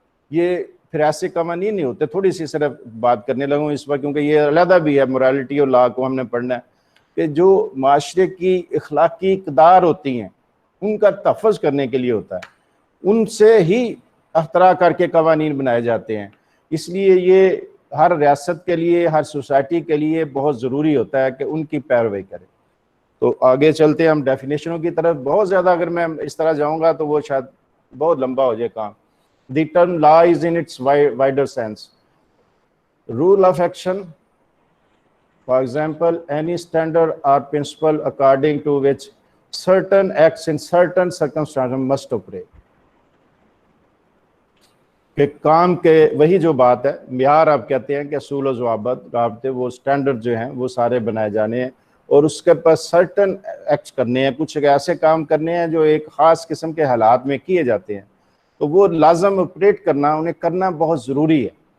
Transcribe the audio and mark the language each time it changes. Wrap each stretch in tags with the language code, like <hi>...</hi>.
<ur>یہ پھر ایسے قوانین نہیں ہوتے. تھوڑی سی صرف بات کرنے لگوں اس پر, کیونکہ یہ علیحدہ بھی ہے, مورالٹی اور لا کو ہم نے پڑھنا ہے, کہ جو معاشرے کی اخلاقی اقدار ہوتی ہیں ان کا تحفظ کرنے کے لیے ہوتا ہے, ان سے ہی اختراع کر کے قوانین بنائے جاتے ہیں. اس لیے یہ ہر ریاست کے لیے, ہر سوسائٹی کے لیے بہت ضروری ہوتا ہے کہ ان کی پیروی کرے. تو آگے چلتے ہیں ہم ڈیفینیشنوں کی طرف. بہت زیادہ اگر میں اس طرح جاؤں گا تو وہ شاید بہت لمبا ہو جائے کام.</ur> <en>The term law is in its wider sense. Rule of action, for example, any standard or principle according to which certain acts in certain circumstances must operate.</en> <ur>کہ کام کے وہی جو بات ہے, معیار آپ کہتے ہیں کہ اصول و ضوابط رابطے, وہ اسٹینڈرڈ جو ہیں وہ سارے بنائے جانے ہیں, اور اس کے پاس سرٹن ایکٹس کرنے ہیں, کچھ ایسے کام کرنے ہیں جو ایک خاص قسم کے حالات میں کیے جاتے ہیں. تو وہ لازم آپریٹ کرنا, انہیں کرنا بہت ضروری ہے.</ur>